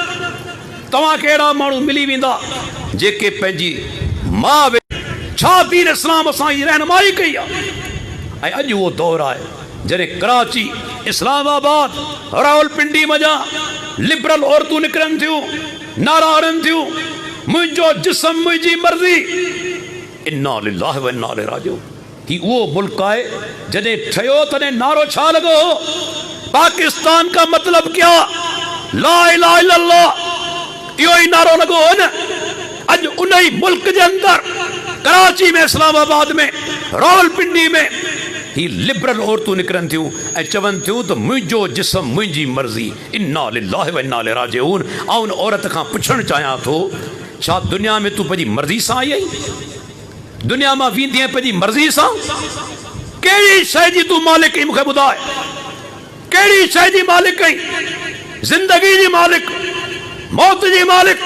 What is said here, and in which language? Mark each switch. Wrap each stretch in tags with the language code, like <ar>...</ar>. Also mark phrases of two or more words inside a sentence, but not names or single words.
<sd>तव्हांखे अहिड़ा माण्हू मिली वेंदा जेके पंहिंजी माउ छा दीन इस्लाम असांजी रहनुमाई कई आहे। ऐं अॼु उहो दौरु आहे जॾहिं कराची, इस्लामाबाद, रावलपिंडी मञा लिबरल औरतूं निकिरनि थियूं, नारा हणनि थियूं, मुंहिंजो जिस्म मुंहिंजी मर्ज़ी।</sd> <ar>إنا لله وإنا إليه راجعون.</ar> <sd>ही उहो मुल्क आहे जॾहिं ठहियो तॾहिं नारो छा लॻो हो?</sd> <ur>پاکستان کا مطلب کیا?</ur> <ar>لا إله إلا الله.</ar> <sd>इहो ई नारो लॻो हो न। अॼु उन ई मुल्क जे अंदरि कराची में, इस्लामाबाद में, रावलपिंडी में ही लिबरल औरतूं निकिरनि थियूं ऐं चवनि थियूं त मुंहिंजो जिस्म मुंहिंजी मर्ज़ी।</sd> <ar>إنا لله وإنا إليه راجعون.</ar> <sd>ऐं उन औरत खां पुछणु चाहियां थो, छा दुनिया में तूं पंहिंजी मर्ज़ी सां आई आहीं? दुनिया मां वेंदी आहीं पंहिंजी मर्ज़ी सां? कहिड़ी शइ जी तूं मालिक आहीं मूंखे ॿुधाए? कहिड़ी शइ जी मालिक आहीं? ज़िंदगी जी मालिक, मौत जी मालिक?</sd>